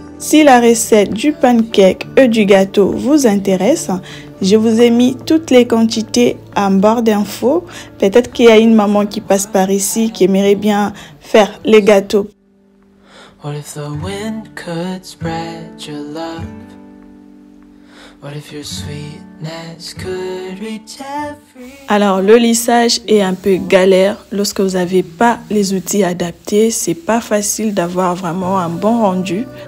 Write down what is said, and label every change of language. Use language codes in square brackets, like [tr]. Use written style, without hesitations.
[fr] Si la recette du pancake et du gâteau vous intéresse, je vous ai mis toutes les quantités en barre d'infos. Peut-être qu'il y a une maman qui passe par ici qui aimerait bien faire les gâteaux. [en] What if the wind could spread your love? What if your sweetness could reach every... [fr] Alors le lissage est un peu galère lorsque vous n'avez pas les outils adaptés. C'est pas facile d'avoir vraiment un bon rendu.